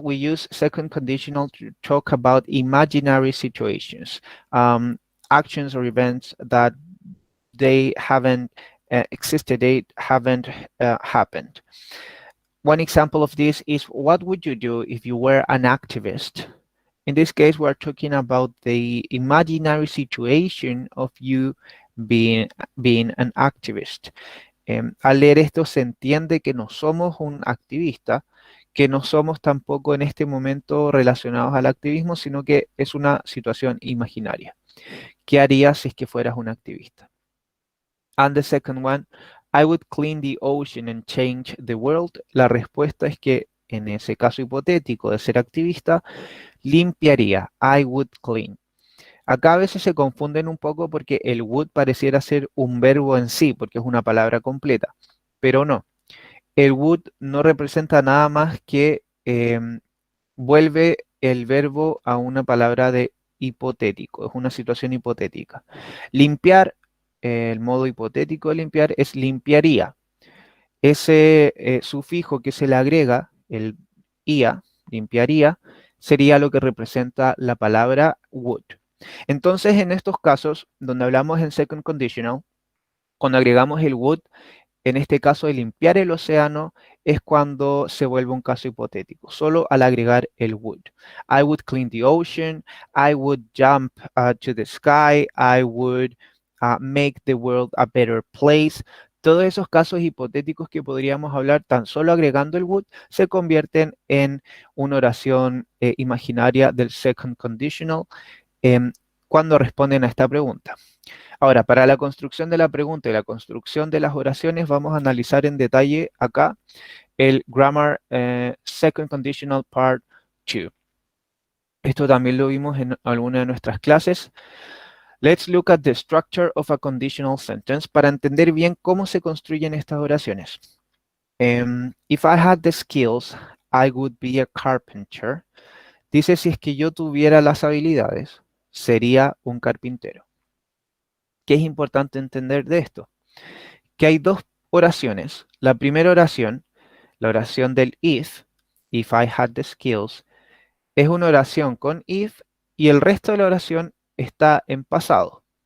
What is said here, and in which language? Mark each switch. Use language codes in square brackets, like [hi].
[en] We use second conditional to talk about imaginary situations, actions or events that they haven't existed, they haven't happened. One example of this is, what would you do if you were an activist? In this case, we're talking about the imaginary situation of you being an activist. [es] Al leer esto se entiende que no somos un activista, que no somos tampoco en este momento relacionados al activismo, sino que es una situación imaginaria. ¿Qué harías si es que fueras un activista? [en] And the second one, I would clean the ocean and change the world. [es] La respuesta es que en ese caso hipotético de ser activista, limpiaría. [en] I would clean. [es] Acá a veces se confunden un poco porque el would pareciera ser un verbo en sí, porque es una palabra completa, pero no. El would no representa nada más que vuelve el verbo a una palabra de hipotético, es una situación hipotética. Limpiar, el modo hipotético de limpiar es limpiaría. Ese sufijo que se le agrega, el ia, limpiaría, sería lo que representa la palabra would. Entonces, en estos casos, donde hablamos en second conditional, cuando agregamos el would, en este caso de limpiar el océano, es cuando se vuelve un caso hipotético, solo al agregar el would. [en] I would clean the ocean, I would jump to the sky, I would make the world a better place. [es] Todos esos casos hipotéticos que podríamos hablar tan solo agregando el would se convierten en una oración imaginaria del second conditional cuando responden a esta pregunta. Ahora, para la construcción de la pregunta y la construcción de las oraciones, vamos a analizar en detalle acá el Grammar Second Conditional Part 2. Esto también lo vimos en alguna de nuestras clases. [en] Let's look at the structure of a conditional sentence [es] para entender bien cómo se construyen estas oraciones. [en] If I had the skills, I would be a carpenter. [es] Dice, si es que yo tuviera las habilidades, sería un carpintero. ¿Qué es importante entender de esto? Que hay dos oraciones. La primera oración, la oración del [en] if I had the skills, [es] es una oración con if y el resto de la oración está en pasado.